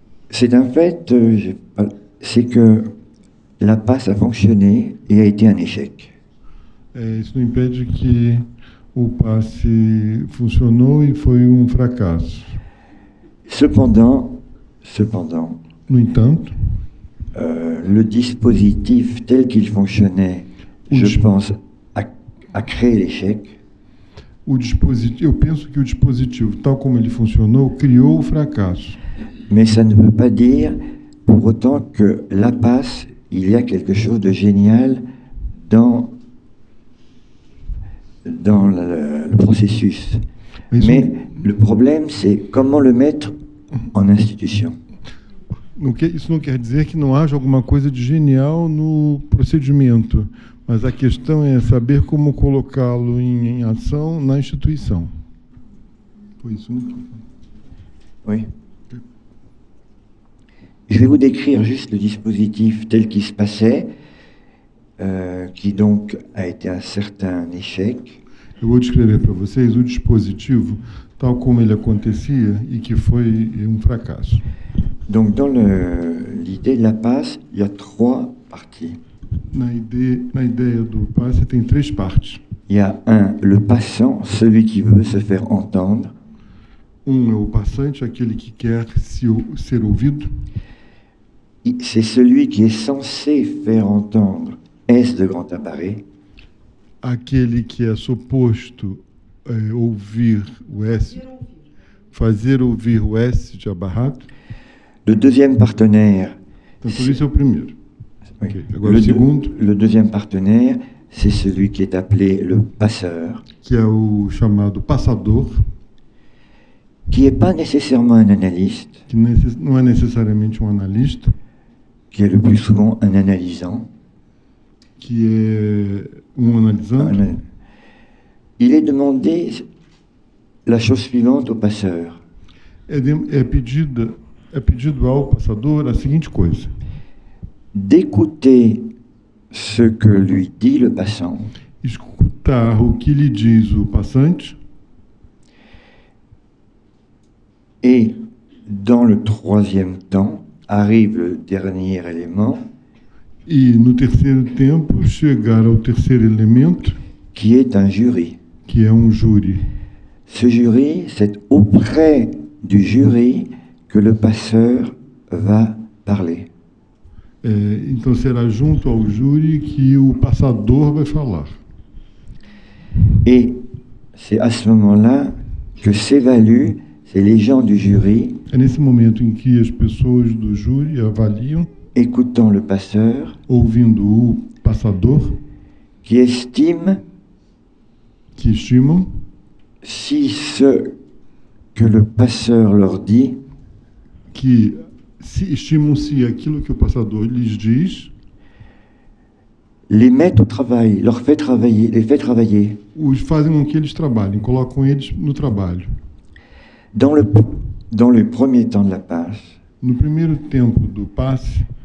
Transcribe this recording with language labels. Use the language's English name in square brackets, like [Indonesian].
[French] C'est un fait, c'est que la passe a fonctionné et a été un échec. [Portuguese] Isso não impede que o passe funcionou e foi fracasso. [French] Cependant, [Portuguese] No entanto, [French] le dispositif tel qu'il fonctionnait, je pense, a créé l'échec. [Portuguese] Eu penso que o dispositivo, tal como ele funcionou, criou o fracasso. [French] Mais ça ne veut pas dire pour autant que la passe, il y a quelque chose de génial dans le processus. Mais le problème, c'est comment le mettre en institution. [Portuguese] Isso não quer dizer que não haja alguma coisa de genial no procedimento, mas a questão é saber como colocá-lo em ação na instituição. Foi isso, né? [French] Oui. Je vais vous décrire juste le dispositif tel qu'il se passait, qui donc a été un certain échec. [Portuguese] Eu vou descrever para vocês o dispositivo tal como ele acontecia e que foi fracasso. [French] Donc dans l'idée de la passe, il y a 3 parties. [Portuguese] Na ideia do passe tem 3 partes. [French] Il y a le passant, celui qui veut se faire entendre. [Portuguese] É o passante, aquele que quer ser ouvido. [French] C'est celui qui est censé faire entendre S de grand appareil. [Portuguese] Aquele que é suposto ouvir o S, fazer ouvir o S de abarrado. [French] Le deuxième partenaire. [Portuguese] Então, por isso é o primeiro. [French] Oui. [Portuguese] Okay. Agora, o segundo. [French] Le deuxième partenaire, c'est celui qui est appelé le passeur. [Portuguese] Que é o chamado passador. [French] Qui n'est pas nécessairement un analyste. [Portuguese] Que não é necessariamente analista. [French] Qui est le plus souvent un analysant. [Portuguese] Que é analisante. [French] Il est demandé la chose suivante au passeur. [Portuguese] É pedido ao passador a seguinte coisa: [French] d'écouter ce que lui dit le passant. [Portuguese] Escutar o que lhe diz o passante. [French] Et dans le troisième temps arrive le dernier élément. [Portuguese] E no terceiro tempo chegar ao terceiro elemento, [French] qui est un jury. [Portuguese] que é júri. [French] Ce jury, c'est auprès du jury que le passeur va parler. [Portuguese] Então será junto ao júri que o passador vai falar. [French] Et c'est à ce moment-là que s'évaluent, c'est les gens du jury, [Portuguese] É nesse momento em que as pessoas do júri avaliam, [French] écoutant le passeur, [Portuguese] ouvindo o passador, [French] qui estiment [Portuguese] que estimam [French] si ce que le passeur leur dit [Portuguese] que estimam se aquilo que o passador lhes diz [French] les met au travail, leur fait travailler, les fait travailler. [Portuguese] os fazem com que eles trabalhem, colocam eles no trabalho. [French] Dans le premier temps de la passe, [Portuguese] No primeiro tempo do passe,